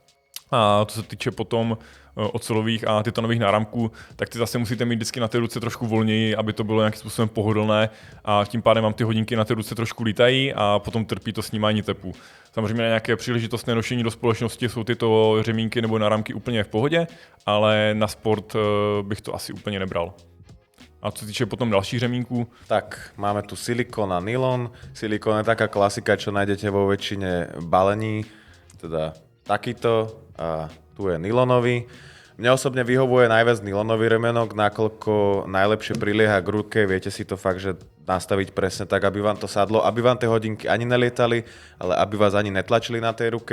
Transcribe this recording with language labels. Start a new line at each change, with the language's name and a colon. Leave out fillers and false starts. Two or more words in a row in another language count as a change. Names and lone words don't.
Czech: A co se týče potom ocelových a titanových náramků, tak ty zase musíte mít vždycky na té ruce trošku volněji, aby to bylo nějakým způsobem pohodlné a tím pádem vám ty hodinky na té ruce trošku lítají a potom trpí to snímání tepu. Samozřejmě na nějaké příležitostné nošení do společnosti jsou tyto řemínky nebo náramky úplně v pohodě, ale na sport bych to asi úplně nebral. A co týče potom dalších řemínků?
Slovak: Tak, máme tu silikón a nylon. Silikón je taká klasika, čo nájdete vo väčšine balení, teda takýto a tu je nylonový. Mne osobne vyhovuje najviac nylonový remenok, nakoľko najlepšie prilieha k ruke, viete si to fakt, že nastaviť presne tak, aby vám to sadlo, aby vám tie hodinky ani nelietali, ale aby vás ani netlačili na tej ruke.